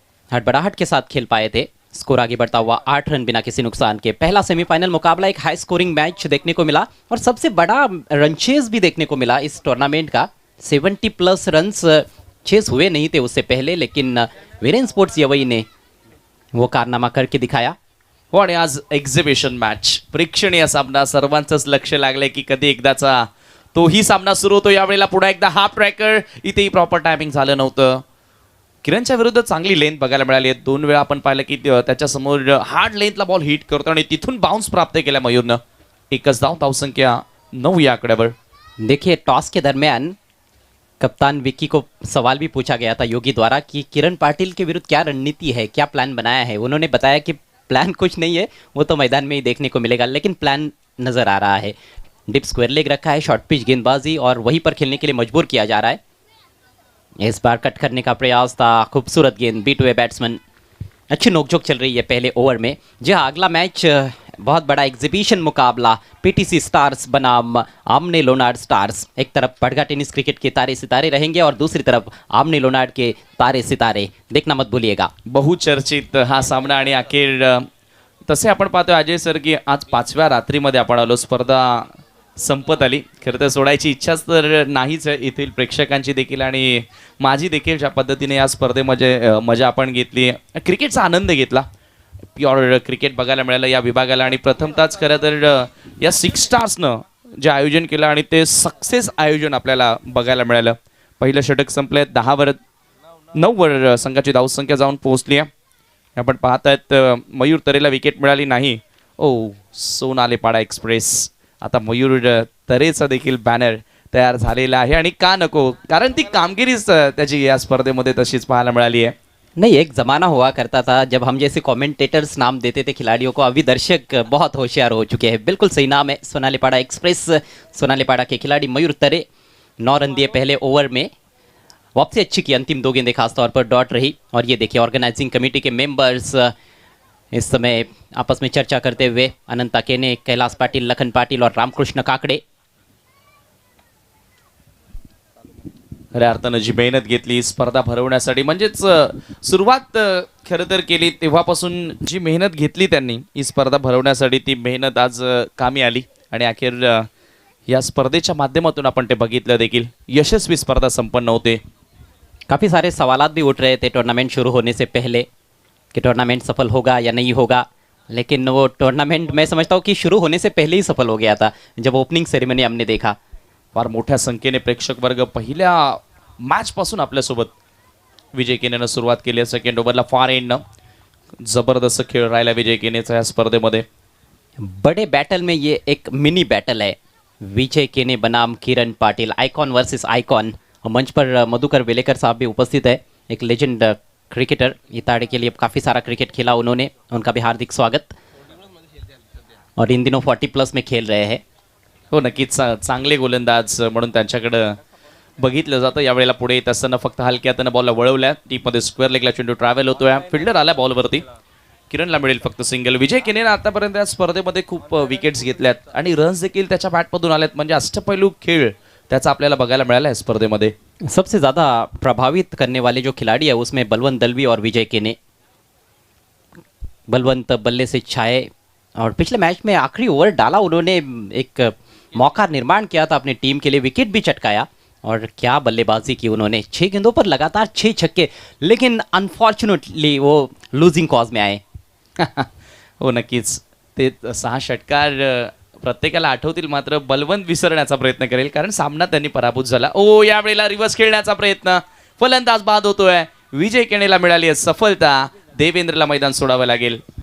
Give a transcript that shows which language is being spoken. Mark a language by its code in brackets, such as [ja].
[hi] हड़बड़ाहट के साथ खेल पाए थे, स्कोर आगे बढ़ता हुआ 8 रन बिना किसी नुकसान के। पहला सेमीफाइनल मुकाबला एक हाई स्कोरिंग मैच देखने को मिला और सबसे बड़ा रन चेस भी देखने को मिला इस टूर्नामेंट का। 70+ रन्स चेस हुए नहीं थे उससे पहले, लेकिन वीरेन स्पोर्ट्स यवई ने वो कारनामा करके दिखाया। [mr] हो, आणि आज एक्झिबिशन मॅच, प्रेक्षणीय सामना, सर्वांचंच लक्ष लागलंय की कधी एकदाचा तोही सामना सुरू होतो. यावेळेला पुन्हा एकदा हा ट्रॅकर, इथेही प्रॉपर टायमिंग झालं नव्हतं. किरणच्या विरुद्ध चांगली लेंथ बघायला मिळाली आहे. 2 वेळा आपण पाहिलं की त्याच्यासमोर हार्ड लेंथला बॉल हिट करतो आणि तिथून बाउन्स प्राप्त केला मयूरनं. एकच धावसंख्या 9 या आकड्यावर. [hi] देखिए, टॉस के दरमियान कप्तान विक्की को सवाल भी पूछा गया था योगी द्वारा कि किरण पाटिल के विरुद्ध क्या रणनीति है, क्या प्लान बनाया है। उन्होंने बताया कि प्लान कुछ नहीं है, वो तो मैदान में ही देखने को मिलेगा, लेकिन प्लान नज़र आ रहा है। डिप स्क्वायर लेग रखा है, शॉर्ट पिच गेंदबाजी और वहीं पर खेलने के लिए मजबूर किया जा रहा है। इस बार कट करने का प्रयास था, खूबसूरत गेंद, बीट हुए बैट्समैन। अच्छी नोकझोंक चल रही है पहले ओवर में। जी हाँ, अगला मैच बहुत बड़ा एग्जीबिशन मुकाबला, पीटीसी स्टार्स बनाम आमने लोनार्ड स्टार्स। एक तरफ पड़गा टेनिस क्रिकेट के तारे सितारे रहेंगे और दूसरी तरफ आमने लोनार्ड के तारे सितारे, देखना मत भूलिएगा। [mr] बहुचर्चित हा सामना आणि अखेर तसे आपण पाहतोय अजय सर की आज 5व्या रात्रीमध्ये आपण आलो. स्पर्धा संपत आली. खरं तर सोडायची इच्छाच तर नाहीच आहे येथील प्रेक्षकांची देखील आणि माझी देखील. ज्या पद्धतीने या स्पर्धेमध्ये मजा आपण घेतली, क्रिकेटचा आनंद घेतला, प्युअर क्रिकेट बघायला मिळालं या विभागाला. आणि प्रथमतःच खरं तर या 6 स्टार्सनं जे आयोजन केलं आणि ते सक्सेस आयोजन आपल्याला बघायला मिळालं. पहिलं षटक संपले, 9 संघाची धावसंख्या जाऊन पोहोचली आहे. आपण पाहतायत मयूर तरेला विकेट मिळाली नाही. सोनालीपाडा एक्सप्रेस, आता मयूर तरेचा देखील बॅनर तयार झालेला आहे. आणि का नको, कारण ती कामगिरीच त्याची या स्पर्धेमध्ये तशीच पाहायला मिळाली आहे. [hi] नहीं, एक ज़माना हुआ करता था जब हम जैसे कमेंटेटर्स नाम देते थे खिलाड़ियों को, अभी दर्शक बहुत होशियार हो चुके हैं। बिल्कुल सही नाम है, सोनालीपाड़ा एक्सप्रेस। सोनालीपाड़ा के खिलाड़ी मयूर तरे 9 रन दिए पहले ओवर में, वापसी अच्छी की, अंतिम 2 गेंदें खासतौर पर डॉट रही। और ये देखिए, ऑर्गेनाइजिंग कमेटी के मेंबर्स इस समय आपस में चर्चा करते हुए, अनंता केने, कैलाश पाटिल, लखन पाटिल और रामकृष्ण काकड़े। [mr] खऱ्या अर्थानं जी मेहनत घेतली स्पर्धा भरवण्यासाठी, म्हणजेच सुरुवात खरं तर केली तेव्हापासून जी मेहनत घेतली त्यांनी ही स्पर्धा भरवण्यासाठी, ती मेहनत आज कामी आली. आणि अखेर या स्पर्धेच्या माध्यमातून आपण ते बघितलं देखील, यशस्वी स्पर्धा संपन्न होते. [hi] काफ़ी सारे सवालात भी उठ रहे थे टूर्नामेंट शुरू होने से पहले कि टूर्नामेंट सफल होगा या नहीं होगा, लेकिन वो टूर्नामेंट मैं समझता हूँ कि शुरू होने से पहले ही सफल हो गया था जब ओपनिंग सेरेमनी हमने देखा। [mr] फार मोठ्या संख्येने प्रेक्षक वर्ग पहिल्या मॅच पासून आपल्यासोबत विजय केनेनं सुरुवात केली आहे। सेकंड ओव्हरला फार एंडनं जबरदस्त खेळ राहिला विजय केनेचा या स्पर्धेमध्ये। [hi] बड़े बैटल में ये एक मिनी बैटल है, विजय केने बनाम किरण पाटिल, [en] Icon versus icon. [hi] और मंच पर मधुकर वेलेकर साहब भी उपस्थित है, एक लेजेंड क्रिकेटर, इताड़े के लिए काफ़ी सारा क्रिकेट खेला उन्होंने, उनका भी हार्दिक स्वागत। और इन दिनों 40+ में खेल रहे हैं। [mr] हो नक्कीच चांगले गोलंदाज म्हणून त्यांच्याकडे बघितलं जातं। यावेळेला पुढे येत असताना फक्त हलक्या हातानं बॉलला वळवल्या, टीपमध्ये स्क्वेअर लेगला चेंडू ट्रॅव्हल होतोय, फिल्डर आला बॉलवरती, किरणला मिळेल फक्त सिंगल। विजय केनेनं आतापर्यंत या स्पर्धेमध्ये खूप विकेट्स घेतल्यात आणि रन्स देखील त्याच्या बॅटमधून आल्यात, म्हणजे अष्टपैलू खेळ त्याचा आपल्याला बघायला मिळाला आहे स्पर्धेमध्ये। [hi] सबसे ज़्यादा प्रभावित करने वाले जो खिलाड़ी है उसमें बलवंत दलवी और विजय केने। बलवंत बल्ले से छाए और पिछले मैच में आखिरी ओवर डाला उन्होंने, एक मौका निर्माण किया था अपनी टीम के लिए, विकेट भी चटकाया और क्या बल्लेबाजी की उन्होंने। 6 गेंदों पर लगातार 6 छक्के, लेकिन अनफॉर्चुनेटली वो लूजिंग कॉज में आए। [mr] हो नक्कीच ते 6 षटकार प्रत्येकाला आठवतील, मात्र बलवंत विसरण्याचा प्रयत्न करेल कारण सामना त्यांनी पराभूत झाला। ओ यावेळेला रिव्हर्स खेळण्याचा प्रयत्न, फलंदाज बाद होतोय, विजय केनेला मिळाली आहे सफलता, देवेंद्रला मैदान सोडावं लागेल।